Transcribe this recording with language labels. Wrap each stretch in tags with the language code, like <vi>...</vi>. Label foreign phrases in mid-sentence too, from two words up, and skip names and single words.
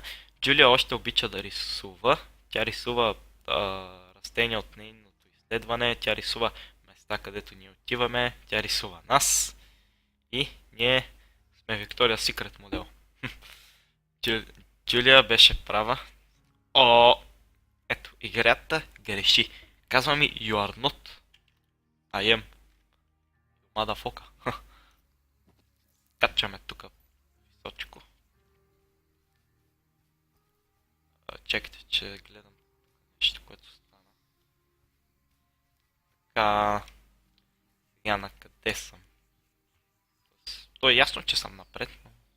<bg>Джулия още обича да рисува. Тя рисува растения от нейното изследване. Тя рисува места, където ние отиваме. Тя рисува нас. И ние сме Виктория Секрет модел. Джулия беше права. Ето, играта греши. Казва ми</bg> <en>You are not. I am. Motherfucker.</en> <bg>Качаме тук височко. Чекайте, че гледам нещо, което стана. Така... Сега на къде съм? То е ясно, че съм напред, но...</bg>